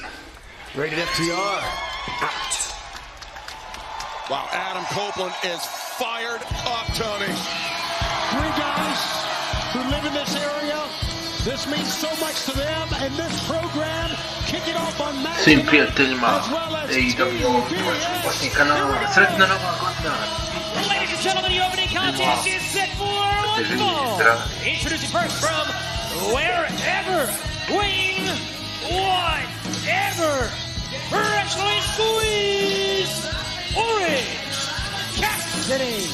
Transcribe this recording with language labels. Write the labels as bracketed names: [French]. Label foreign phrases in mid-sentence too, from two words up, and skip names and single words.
[English] Rated FTR. Out. Wow, Adam Copeland is fired up, Tony. Three guys who live in this area. This means so much to them, and this program kicking off on Max [Bosnian] Svim prijateljima AEW Bosnia kanala, sretna nova godina. [English] Ladies and gentlemen, the opening contest is set for one fall. Introducing first from wherever, weighing whatever, wrestling squeeze, Orange Cassidy.